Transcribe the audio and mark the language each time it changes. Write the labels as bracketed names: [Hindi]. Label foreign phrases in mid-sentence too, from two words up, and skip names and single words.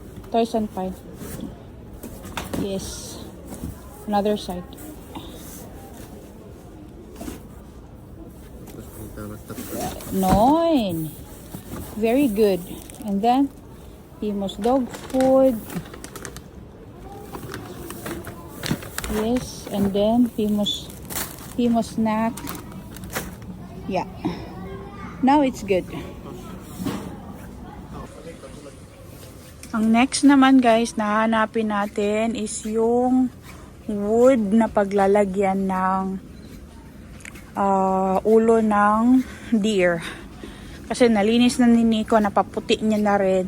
[English] Toys and Pine. Yes. Another side. [Finnish] Tapos pitää laittaa [English] Nine. Very good. And then, Timo's dog food. Yes. And then, Timo's snack. Yeah. Now it's good. [Filipino] Ang next naman guys, na hanapin natin is yung wood na paglalagyan ng ulo ng deer. Kasi nalinis na ni Nico, napaputi niya na rin.